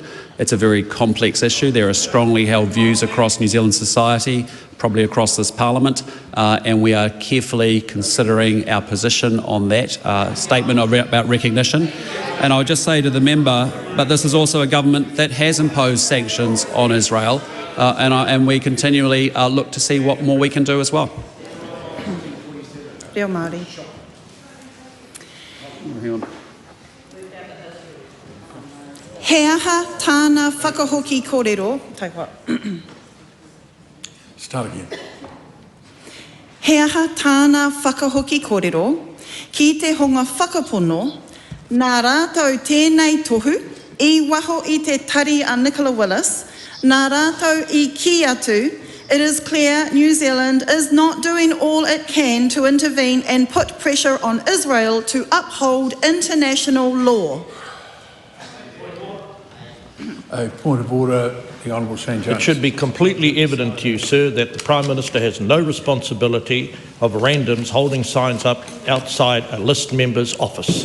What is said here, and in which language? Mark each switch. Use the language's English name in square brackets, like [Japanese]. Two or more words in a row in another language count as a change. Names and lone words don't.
[English] It's a very complex issue. There are strongly held views across New Zealand society, probably across this Parliament, and we are carefully considering our position on that statement about recognition. And I would just say to the member, but this is also a government that has imposed sanctions on Israel, and we continually look to see what more we can do as well. [Māori] Reo Māori. He aha tāna whakahoki kōrero. [English] Start again. [Māori] He aha tāna whakahoki kōrero ki te honga whakapono nā rātou tēnei tohu I waho I te tari a Nicola Willis, nā rātou I ki atu. [English] It is clear New Zealand is not doing all it can to intervene and put pressure on Israel to uphold international law. A point of order, the Honourable Shane Jones. It should be completely evident to you, sir, that the Prime Minister has no responsibility of randoms holding signs up outside a list member's office.